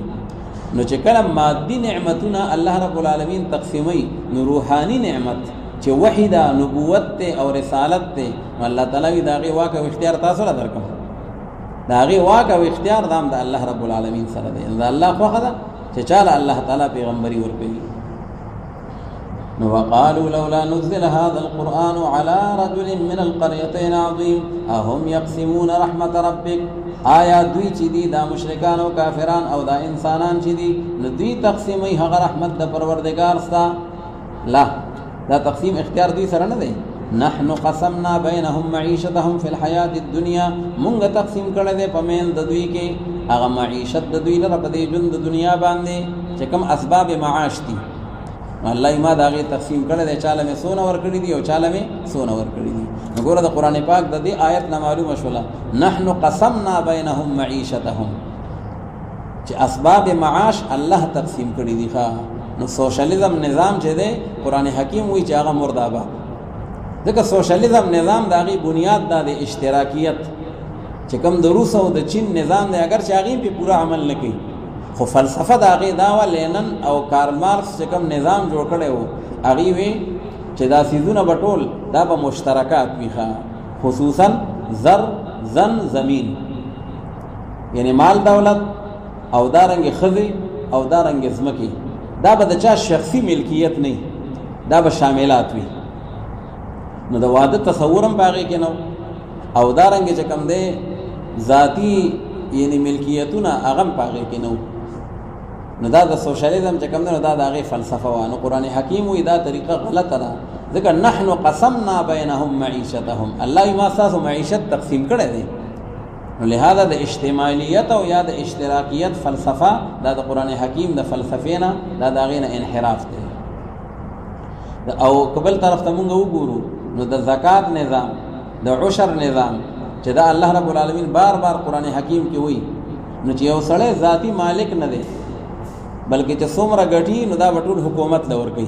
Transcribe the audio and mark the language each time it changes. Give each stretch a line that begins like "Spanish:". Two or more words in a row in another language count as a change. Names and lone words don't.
Pashto: نو چې کله مادي نعمتونه
Arabic: الله رب العالمین
Pashto: تقسیموي، نو روحاني نعمت چې وحی ده، نبوت دی او رسالت دی، نو الله تعالی وی د هغې واک او اختیار تاسو له درکړم. د هغې واک او اختیار دا هم د
Arabic: الله رب العالمین
Pashto: سره دی. د الله خوښه ده چې چاله الله تعالی پیغمبري ورکوي.
Arabic: نو وقالوا لولا نزل هذا القرآن على رجل من القريتين عظيم اهم يقسمون رحمة ربك،
Pashto: آیا دوی چې دي دا مشرکان او کافران او دا انسانان چې دي نو دوی تقسیموي هغه رحمت د پروردګار ستا؟ لا، دا تقسیم اختیار دوی سره نه دی.
Arabic: نحن قسمنا بینهم معیشتهم فی الحیات الدنیا،
Pashto: مونږ تقسیم کړی دی په مین د دوی کې هغه معیشت د دوی لره په دې ژوند د دنیا باندې چې کوم اسباب معاش دي. الله ما دا غي تقسیم کړی دی، چاله مې سونه ورکړي دي او چاله مې سونه ورکړي دي. نو ګوره د قرآن پاک د دې آیت نه معلومه شوله
Arabic: نحن قسمنا بینهم معیشتهم،
Pashto: چې اسباب معاش الله تقسیم کړي دي. نو سوشلیزم نظام چې دی قرآن حکیم وی چې هغه مردابه، ځکه سوشلیزم نظام د هغې بنیاد دا د اشتراکیت چې کوم د روس او د چین نظام دی، اگر چې هغې پې پوره عمل نه کوي، خو فلسفه د هغې دا وه. لینن او کارل مارکس چې کوم نظام جوړ کړی و هغې وی چې دا سیزونه بټول دا به مشترکات وي، خصوصا زر، زن، زمین، یعنی مال دولت او دارنګ خزي او دارنګ ځمکې، دا به د چا شخصي ملکیت نه، دا به شاملات وي. نو د واده تصورم باغې کې نو، او دارنګ چې کم دی ذاتی یعنی ملکیتونه هغه باغې کې نو. نو دا د سوشلیزم چې کم دی نو دا د هغې فلسفه وه. نو قرآن حکیم وایي دا طریقه غلطه ده، ځکه
Arabic: نحن قسمنا بینهم معیشتهم،
Pashto: الله وایي ما ستاسو معیشت تقسیم کړی دی. نو لہذا د اجتماعیت او یا د اشتراکیت فلسفه دا د قرآن حکیم د فلسفې نه دا د هغې نه انحراف دی. او قبل طرف ته مونږ وګورو نو د زکات نظام، د عشر نظام چې دا
Arabic: الله رب العالمین
Pashto: بار بار قرآن حکیم کې وایي، نو چې یو سړی ذاتی مالک نه دی بلکې چې څومره ګټي نو دا به ټول حکومت له ورکوي.